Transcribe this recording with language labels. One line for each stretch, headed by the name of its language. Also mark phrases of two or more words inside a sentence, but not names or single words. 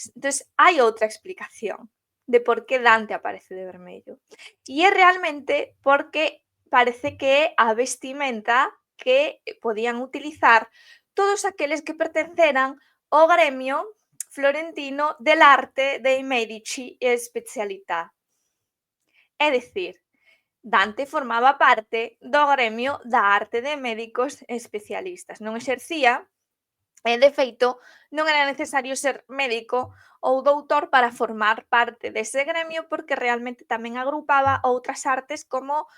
Galician: Entonces, hai outra explicación de por que Dante aparece de vermello. E é realmente porque parece que é a vestimenta que podían utilizar todos aqueles que pertenceran ao gremio florentino del arte dei Medici e Specialità. É dicir, Dante formaba parte do gremio da arte de médicos especialistas. Non exercía e, de feito, non era necesario ser médico ou doutor para formar parte dese gremio, porque realmente tamén agrupaba outras artes como